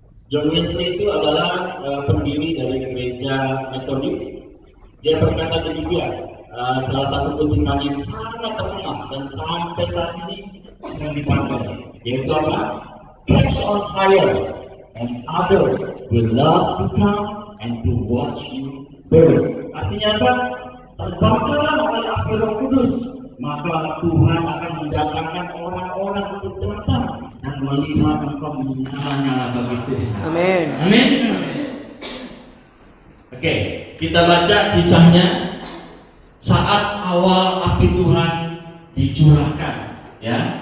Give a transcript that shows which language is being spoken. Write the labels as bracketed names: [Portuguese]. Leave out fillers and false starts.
[Indonesian] John Wesley itu adalah pendiri dari gereja Metodis. Dia berkata demikian, salah satu kutipan yang sangat terkenal dan sampai saat ini yang dipakai, yaitu apa? [English] Catch on fire, and others will love to come and to watch you burn. [Indonesian] Artinya apa? Terbakarlah oleh api Roh Kudus, maka Tuhan akan mendatangkan orang-orang untuk datang dan melihat engkau menyala-nyala bagi Tuhan. Amin. Amin. Oke, kita baca kisahnya saat awal api Tuhan dicurahkan, ya.